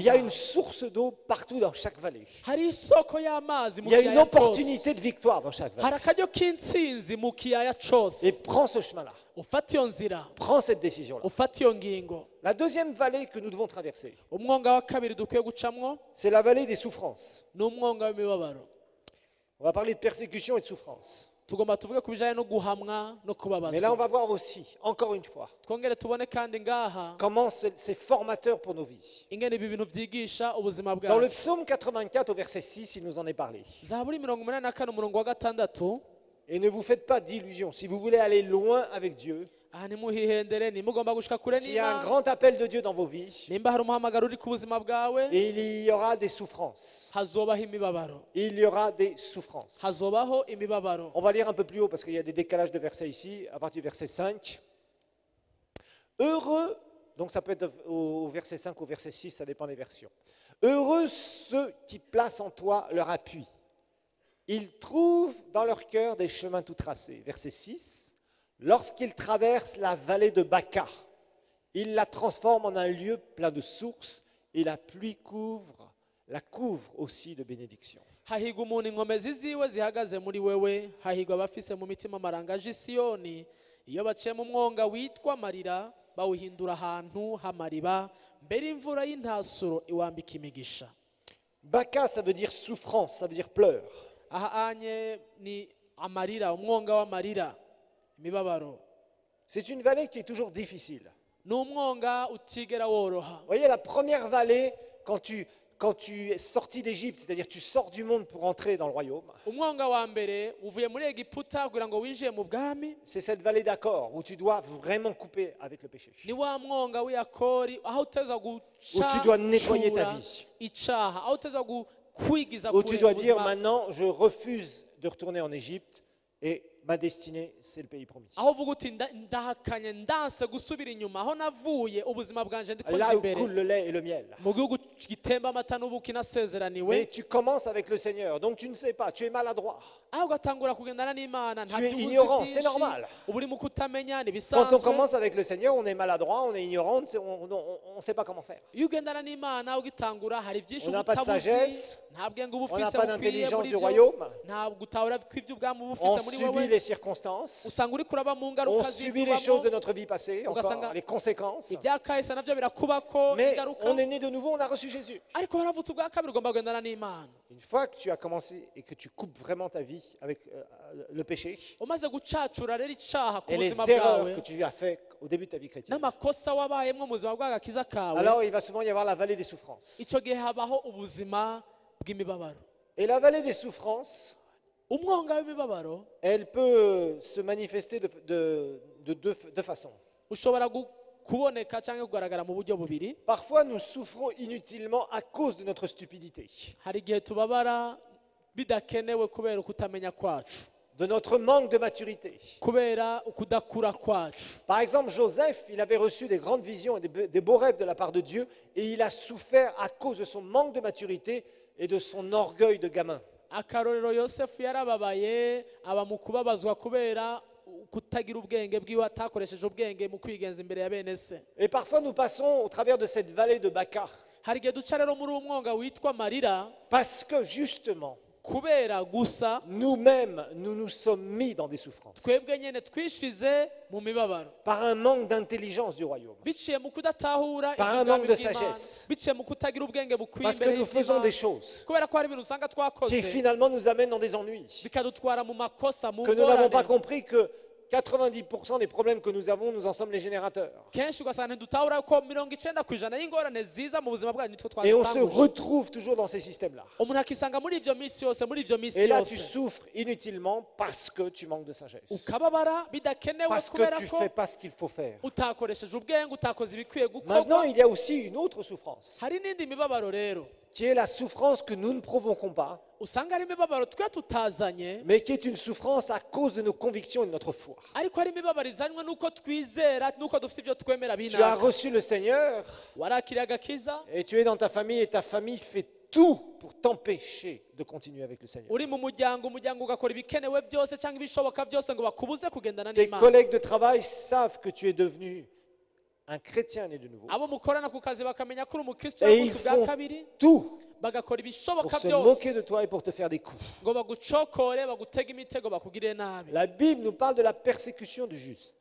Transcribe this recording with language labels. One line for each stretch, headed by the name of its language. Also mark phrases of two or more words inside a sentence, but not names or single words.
French: Il y a une
Rundi: bwawe
French: source d'eau partout dans chaque vallée.
Rundi: hari isoko y'amazi mu
French: Il y a une
Rundi: kiyaya
French: opportunité
Rundi: cyose
French: de victoire dans chaque vallée.
Rundi: hari akaryo k'intsinzi mu kiyaya cyose
French: Et prends ce chemin-là.
Rundi: ufata iyo nzira
French: Prends cette décision-là.
Rundi: ufata iyo ngingo
French: La deuxième vallée que nous devons traverser,
Rundi: umwonga wa kabiri dukwiye gucamwo
French: c'est la vallée des souffrances.
Rundi: ni umwonga w'imibabaro
French: On va parler de persécution et de souffrance.
Rundi: tugomba tuvuge ku bijyanye no guhamwa no
French: Mais là, on
Rundi: kubabazwa
French: va voir aussi, encore une fois,
Rundi: twongere tubone kandi ngaha
French: comment c'est formateur pour nos vies.
Rundi: ingene ibi bintu byigisha ubuzima
French: Dans le
Rundi: bwacu
French: psaume 84 au verset 6, il nous en est parlé.
Rundi: zaburi 84 umurongo wa gatandatu
French: Et ne vous faites pas d'illusions. Si vous voulez aller loin avec Dieu,
Rundi: aha ntimuhihendere nimugomba gushika kure
French: s'il y a un
Rundi: n'imana
French: grand appel de Dieu dans vos vies,
Rundi: nimba hari umuhamagaro uri ku buzima bwawe
French: il y aura des souffrances.
Rundi: hazobaho imibabaro
French: Il y aura des souffrances.
Rundi: hazobaho imibabaro
French: On va lire un peu plus haut parce qu'il y a des décalages de versets ici, à partir du verset 5. Heureux, donc ça peut être au verset 5 ou au verset 6, ça dépend des versions. Heureux ceux qui placent en toi leur appui. Ils trouvent dans leur cœur des chemins tout tracés. Verset 6. Lorsqu'ils traversent la vallée de Baca, ils la transforment en un lieu plein de sources et la pluie la couvre aussi de bénédictions.
Rundi: hahigwa umuntu inkomezi ziwe zihagaze muri wewe hahigwa abafise mu mitima amarangaje isiyoni iyo baciye mu mwonga witwa marira bawuhindura ahantu h'amariba mbere imvura y'intasuro iwambika imigisha
French: Baca, ça veut dire souffrance, ça veut dire pleurs.
Rundi: aha anye ni amarira umwonga w'amarira imibabaro
French: C'est une vallée qui est toujours difficile.
Rundi: ni umwonga utigera woroha
French: Vous voyez, la première vallée, quand tu es sorti d'Égypte, c'est-à-dire tu sors du monde pour entrer dans le royaume,
Rundi: umwonga wa mbere uvuye muri egiputa kugira ngo winjiye mu bwami
French: c'est cette vallée d'accord où tu dois vraiment couper avec le péché.
Rundi: ni wa mwonga w'iyakori aho uteza
French: Où tu dois nettoyer ta
Rundi: gucura
French: vie.
Rundi: icaha aho uteza kwigiza
French: Où
Rundi: kure
French: tu dois dire
Rundi: ubuzima
French: maintenant, je refuse de retourner en Égypte et ma destinée, c'est le pays promis.
Rundi: aho uvuga uti ndahakanye ndanse gusubira inyuma aho navuye ubuzima bwanje ndiko nje
French: Là où
Rundi: imbere
French: coule le lait et le miel.
Rundi: mu gihugu gitemba amata n'ubuki nasezeraniwe
French: Mais tu commences avec le Seigneur, donc tu ne sais pas, tu es maladroit.
Rundi: aho ugatangura kugendana n'imana
French: Tu es ignorant, c'est normal.
Rundi: uba uri mu kutamenya
French: Quand on
Rundi: ntibisanzwe
French: commence avec le Seigneur, on est maladroit, on est ignorant, on ne sait pas comment faire.
Rundi: iyo ugendana n'imana ugitangura hari byinshi
French: On n'a pas de
Rundi: utabuzi
French: sagesse,
Rundi: nta bwenge uba
French: on n'a
Rundi: ufise
French: pas
Rundi: bukwiriye
French: d'intelligence
Rundi: muri
French: du
Rundi: byo
French: royaume,
Rundi: ntabwo utahura ko ibyo ubwami uba
French: on
Rundi: ufise muri
French: subit
Rundi: wowe
French: les circonstances,
Rundi: usanga uri kuraba mu
French: on
Rundi: ngaruka
French: subit les choses de
Rundi: zitubamo
French: notre vie passée,
Rundi: Ugasanga
French: encore les conséquences.
Rundi: ibyakahise nabyo birakubako
French: Mais
Rundi: ingaruka
French: on est né de nouveau, on a reçu Jésus.
Rundi: ariko waravutse ubwa kabiri ugomba kugendana n'imana
French: Une fois que tu as commencé et que tu coupes vraiment ta vie avec le péché
Rundi: umaze gucacura rero icaha ku
French: et les
Rundi: buzima
French: erreurs
Rundi: bwawe
French: que tu as fait au début de ta vie chrétienne,
Rundi: n'amakosa wabayemwo mu buzima bw'agakiza kawe
French: alors il va souvent y avoir la vallée des souffrances.
Rundi: icyo gihe habaho ubuzima bw'imibabaro
French: Et la vallée des souffrances,
Rundi: umwonga w'imibabaro
French: elle peut se manifester de deux façons.
Rundi: ushobora kuboneka cyangwa kugaragara mu buryo bubiri
French: Parfois, nous souffrons inutilement à cause de notre stupidité,
Rundi: hari igihe tubabara bidakenewe kubera ukutamenya kwacu
French: de notre manque de maturité.
Rundi: kubera ukudakura kwacu
French: Par exemple, Joseph, il avait reçu des grandes visions et des beaux rêves de la part de Dieu, et il a souffert à cause de son manque de maturité et de son orgueil de gamin.
Rundi: akarorero yosefu yarababaye aba mu kubabazwa kubera kutagira ubwenge bwiwe atakoresheje ubwenge mu kwigenza imbere ya bene se
French: Et parfois, nous passons au travers de cette vallée de Baca,
Rundi: hari igihe duca rero muri uwo mwonga witwa marira
French: parce que justement,
Rundi: kubera gusa
French: nous-mêmes, nous nous sommes mis dans des souffrances,
Rundi: twebwe nyine twishize mu mibabaro
French: par un manque d'intelligence du royaume,
Rundi: biciye mu kudatahura
French: Par un
Rundi: iby'ubwami
French: manque de
Rundi: bw'Imana,
French: sagesse.
Rundi: biciye mu kutagira ubwenge bukwiye
French: parce que
Rundi: imbere
French: nous faisons des
Rundi: y'Imana
French: choses
Rundi: kubera ko hari ibintu usanga
French: qui
Rundi: twakoze
French: finalement nous amènent dans des ennuis,
Rundi: bikadutwara mu makosa mu
French: que nous n'avons pas
Rundi: ngorane
French: compris que 90% des problèmes que nous avons, nous en sommes les générateurs.
Rundi: kenshi ugasanga ntidutahura ko 90% y'ingorane ziza mu buzima bwacu nitwe
French: Et on se
Rundi: twazitanguje
French: retrouve toujours dans ces systèmes-là.
Rundi: umuntu akisanga muri ivyo minsi yose
French: Et là, tu
Rundi: yose
French: souffres inutilement parce que tu manques de sagesse.
Rundi: ukababara bidakenewe
French: Parce que
Rundi: kubera
French: tu ne
Rundi: ko
French: fais pas ce qu'il faut faire.
Rundi: utakoresheje ubwenge utakoze ibikwiye
French: Maintenant,
Rundi: gukorwa
French: il y a aussi une autre souffrance,
Rundi: hari n'indi mibabaro rero
French: qui est la souffrance que nous ne provoquons pas,
Rundi: usanga ari imibabaro twe tutazanye
French: mais qui est une souffrance à cause de nos convictions et de notre foi.
Rundi: ariko ari imibabaro izanywe n'uko twizera n'uko dufite ibyo twemera
French: Tu as
Rundi: binaka
French: reçu le Seigneur
Rundi: warakiriye agakiza
French: et tu es dans ta famille et ta famille fait tout pour t'empêcher de continuer avec le Seigneur.
Rundi: uri mu muryango ugakora ibikenewe byose cyangwa ibishoboka byose ngo bakubuze kugendana
French: Tes
Rundi: n'Imana
French: collègues de travail savent que tu es devenu un chrétien né de nouveau.
Rundi: abo mukorana ku kazi bakamenya ko uri umukristo
French: Et ils
Rundi: wavutse ubwa
French: font
Rundi: kabiri
French: tout
Rundi: bagakora
French: pour
Rundi: ibishoboka
French: se moquer de
Rundi: byose
French: toi et pour te faire des coups.
Rundi: ngo bagucokore bagutege imitego bakugirire nabi
French: La Bible nous parle de la persécution du juste.